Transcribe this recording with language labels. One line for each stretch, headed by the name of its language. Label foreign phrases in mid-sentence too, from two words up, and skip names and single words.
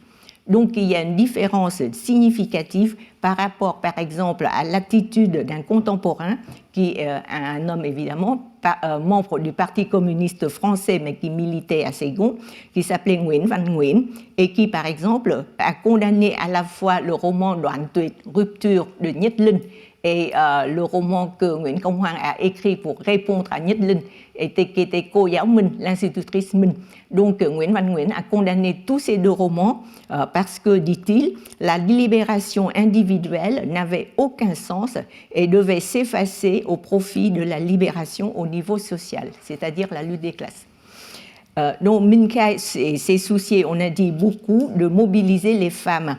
French: Donc il y a une différence significative par rapport, par exemple, à l'attitude d'un contemporain, qui est un homme évidemment, membre du Parti communiste français, mais qui militait à Saigon, qui s'appelait Nguyễn Văn Nguyễn, et qui, par exemple, a condamné à la fois le roman Đoạn Tuyệt, Rupture de Nhất Linh, et le roman que Nguyễn Công Hoan a écrit pour répondre à Nhất Linh, qui était Cô giáo Minh, l'institutrice Minh. Donc Nguyễn Văn Nguyễn a condamné tous ces deux romans parce que, dit-il, la libération individuelle n'avait aucun sens et devait s'effacer au profit de la libération au niveau social, c'est-à-dire la lutte des classes. Donc Minh Khai s'est souciée, on a dit beaucoup, de mobiliser les femmes.